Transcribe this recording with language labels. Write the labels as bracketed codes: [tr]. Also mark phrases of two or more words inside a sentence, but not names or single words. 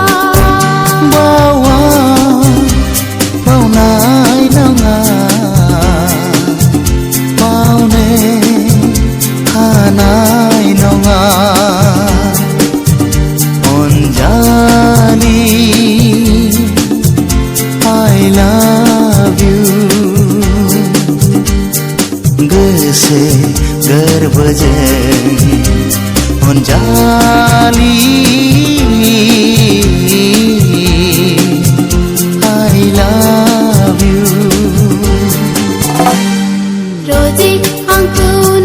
[brx] बावा बावनाय नङा बावनो हानाय नङा अनजालि [en] I love you [brx] गोसो गोरबोजों अनजालि [en] I love you [brx] रोजे आंखौ